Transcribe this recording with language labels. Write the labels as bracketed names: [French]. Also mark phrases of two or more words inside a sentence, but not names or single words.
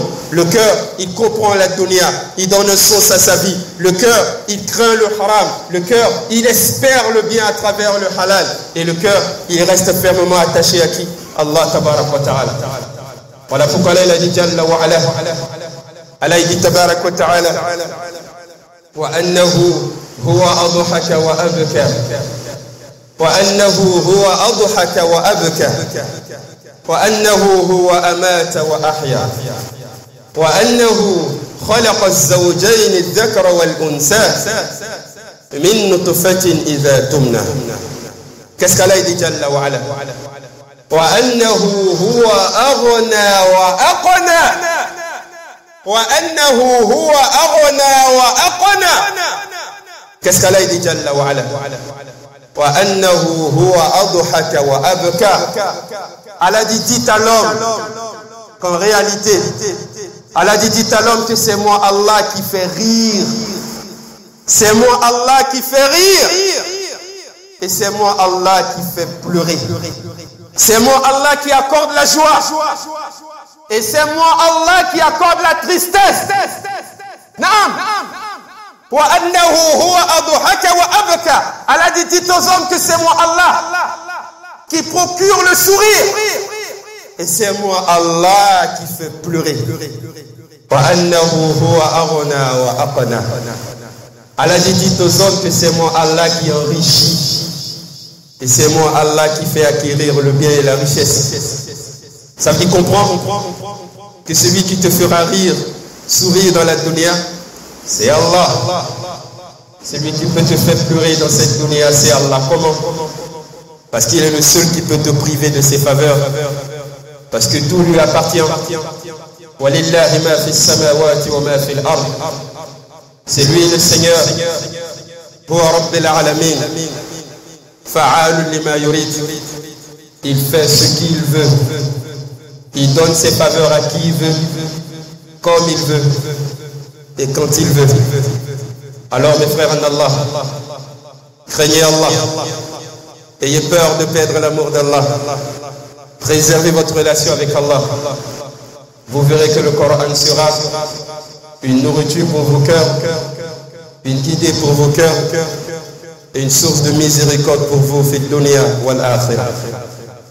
[French] Le cœur, il comprend la dunya, il donne un sens à sa vie. Le cœur, il craint le haram. Le cœur, il espère le bien à travers le halal. Et le cœur, il reste fermement attaché à qui? [Arabic] الله تبارك وتعالى. [French] Voilà pourquoi Allah a dit [Arabic] جل وعلا. Allah dit تبارك وتعالى وأنه هو أضحك وأبكى. وأنه هو أضحك وأبكى. وأنه هو أمات وأحيا وأنه خلق الزوجين الذكر والأنثى من نطفة إذا تمنى. [French] Qu'est-ce qu'Allah dit [Arabic] جل وعلا? وأنه هو أغنى وأقنى وأنه هو أغنى وأقنى. [French] Qu'est-ce qu'Allah dit [Arabic] جل وعلا? وأنه هو أضحك وأبكى. [French] Allah dit à l'homme qu'en réalité, Allah dit à l'homme que c'est moi Allah qui fait rire. C'est moi Allah qui fait rire. Et c'est moi Allah qui fait pleurer. C'est moi Allah qui accorde la joie. Et c'est moi Allah qui accorde la tristesse. Naam. [Arabic] وأنه هو أضحك وأبكى. [French] Allah dit aux hommes que c'est moi Allah qui procure le sourire. Et c'est moi Allah qui fait pleurer. [Arabic] وأنه هو أغنى وأقنى. [French] Allah dit aux hommes que c'est moi Allah qui enrichit. Et c'est moi Allah qui fait acquérir le bien et la richesse. Ça veut dire comprendre que celui qui te fera rire, sourire dans la dunya, c'est Allah. Celui qui peut te faire pleurer dans cette dunya, c'est Allah. Comment? Parce qu'il est le seul qui peut te priver de ses faveurs. Parce que tout lui appartient. [Arabic] ولله ما في السماوات وما في الأرض. [French] C'est lui le Seigneur [Arabic] هو رب العالمين. فعال لما يريد. [French] Il fait ce qu'il veut. Il donne ses faveurs à qui il veut, comme il veut et quand il veut. Alors mes frères en Allah, craignez Allah. Ayez peur de perdre l'amour d'Allah. Préservez votre relation avec Allah. Vous verrez que le Coran sera une nourriture pour vos cœurs, une guidée pour vos cœurs et une source de miséricorde pour vous, [Arabic] في الدنيا والآخرة.